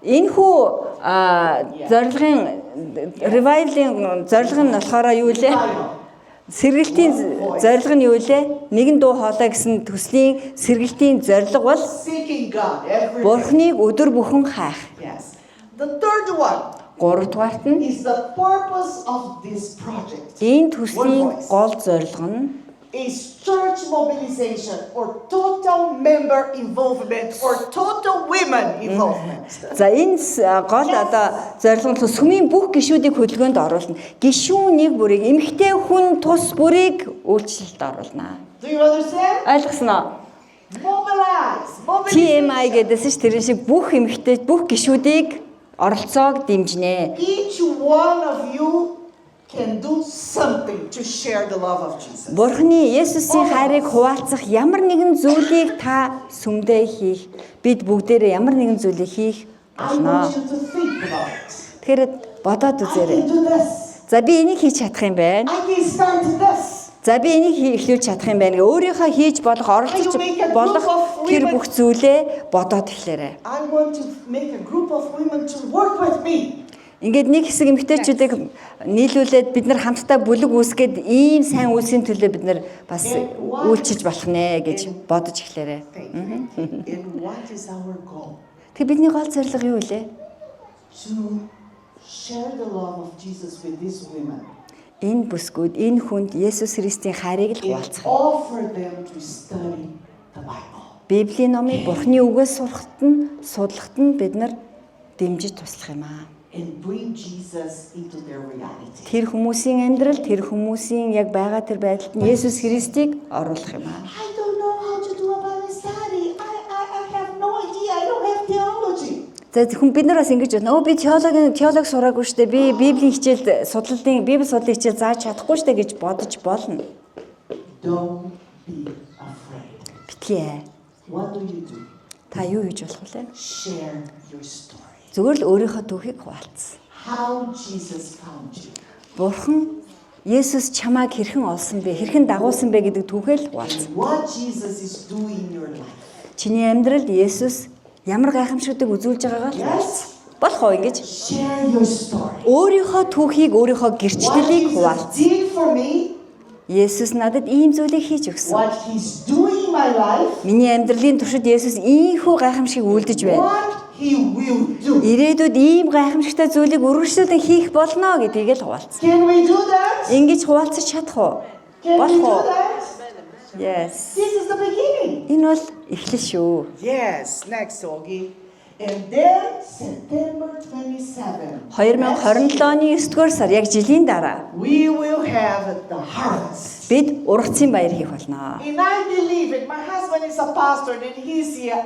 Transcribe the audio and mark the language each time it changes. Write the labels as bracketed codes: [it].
[mn] энэ хүү зорилгын revival-ийн зорилго нь болохоор юу лээ? Сэргэлтийн зорилго нь юу лээ? Нэгэн дуу хоолой гэсэн төслийн сэргэлтийн зорилго бол [en] Seeking God every day. [mn] Бурхныг өдөр бүхэн хайх. [en] Yes. The third one [mn] Гуравдугаарт нь [en] is the purpose of this project. [mn] энэ төслийн гол зорилго нь [en] Is church mobilization or total member involvement or total women involvement. [mn] за энэ гол одоо зорилго нь сүмийн бүх гишүүдийг хөдөлгөөнд оруулна. Гишүүн нэг бүрийг эмэгтэй хүн тус бүрийг үйлчлэлд оруулна. [en] Do you understand? [mn] Ойлгосноо? [en] Mobilize. TMI Mobilization. [mn] гэдээс ч тэр шиг бүх эмэгтэй бүх гишүүдийг оролцоог дэмжинэ. [en] Each one of you can do something to share the love of Jesus. [mn] Бурхны Есүсийн хайрыг хуваалцах ямар нэгэн зүйлийг та сүмдээ хийх, бид бүгдээрээ ямар нэгэн зүйлийг хийх [en] I [mn] болно. [en] want you to think about it. [mn] Тэгэхээр бодоод [en] I [mn] үзээрэй. [en] can do this. [mn] За би энийг хийж чадах юм байна. [en] I can start this. [mn] За би энийг эхлүүлж чадах юм байна. Өөрийнхөө хийж болох оролцож болох тэр бүх зүйлээ бодоод эхлээрэй. [en] I want to make a group of women to work with me. [mn] Ингээд нэг хэсэг эмэгтэйчүүдийг нийлүүлээд бид нар хамтдаа бүлэг үүсгээд ийм сайн үйлсийн төлөө бид нар бас үйлчилж болох нэ гэж бодож эхлээрэй. [en] And what is our goal? [mn] Тэгээ бидний гол зорилго юу вэ? [en] To share the love of Jesus with these women. [mn] Энэ бүсгүүд энэ хүнд Есүс Христийн хайрыг л [en] And [mn] хуваалцах. [en] offer them to study the Bible. [mn] Библийн номыг Бурхны үгээс сурахад нь судлахад нь бид нар дэмжиж туслах юм аа. [en] And bring Jesus into their reality. [mn] Тэр хүмүүсийн амьдрал, тэр хүмүүсийн яг байгаа тэр байдалд нь Есүс Христийг оруулах юм аа. [en] I don't know how to do a Bible study. I have no idea. I don't have theology. [mn] За хүн бид нар бас ингэж байна. Би теологи сураагүй штэ. Би Библийн хичээл Библи судлалын хичээл зааж чадахгүй штэ гэж бодож болно. [en] Don't be afraid. [mn] Битгий. [en] What do you do? [mn] Та юу хийж болох вэ? [en] Share your story. [mn] Зүгээр л өөрийнхөө түүхийг хуваалцсан. [en] How Jesus found you. [mn] Бурхан Есүс чамааг хэрхэн олсон бэ? Хэрхэн дагуулсан бэ гэдэг түүхээ л хуваалцсан. [en] What Jesus is doing in your life. [mn] Чиний амьдралд Есүс ямар гайхамшигтыг үзүүлж байгаагаа л хуваалцсан. Болох уу ингэж? [en] Share your story. [mn] Өөрийнхөө түүхийг, өөрийнхөө [en] What [mn] гэрчлэлийг [en] Jesus [mn] хуваалцсан. [en] did for me, [mn] Есүс надад ийм зүйлийг хийж өгсөн. [en] what He's doing in my life, [mn] Миний амьдралын туршид Есүс ийхүү гайхамшиг үйлдэж байна. [en] what He will do. [mn] Ирээдүйд ийм гайхамшигтай зүйлийг үргэлжлүүлэн хийх болно гэдгийг л хуваалцсан. [en] Can we do that? [mn] Ингэж хуваалцаж чадах уу? [en] Can we [mn] Болох [en] do that? Yes. This is the beginning. [mn] Энэ бол эхлэл шүү. [en] Yes, next, Ogie. And then September 27. [mn] 2027 оны 9-р сар яг жилийн дараа [en] We will have the harvest. [mn] бид ургацын баяр хийх болно. [en] And I believe it. My husband is a pastor and he's here.